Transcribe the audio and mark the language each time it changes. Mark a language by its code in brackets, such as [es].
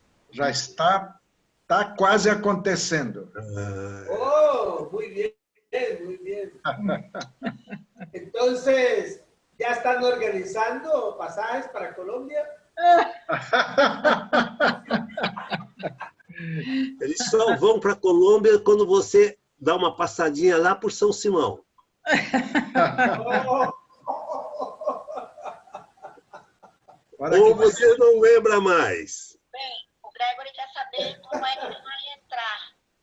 [pt] Já está quase acontecendo. [es] Oh, muy bien. Entonces, ¿ya están organizando pasajes para Colombia? [pt] Eles só vão para a Colômbia quando você dá uma passadinha lá por São Simão. Ou você não lembra mais? Bem, o Gregory quer saber como é que ele vai entrar.